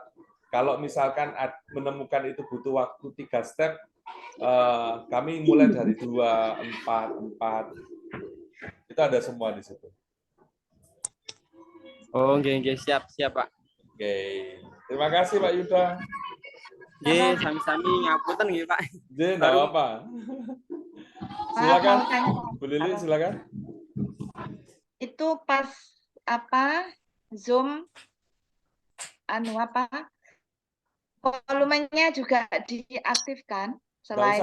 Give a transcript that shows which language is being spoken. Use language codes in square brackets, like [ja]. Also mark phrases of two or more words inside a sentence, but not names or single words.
[id] Kalau misalkan menemukan itu butuh waktu 3 step, kami mulai dari 2, 4. Itu ada semua di situ. Oh, nggih, siap, Pak. Oke. Terima kasih Pak Yuda. [jv] Nggih, sami-sami ngapunten nggih, Pak. Nggih, [id] enggak apa-apa. Silakan. Bu Lili, silakan. Itu pas Zoom volumenya juga diaktifkan selain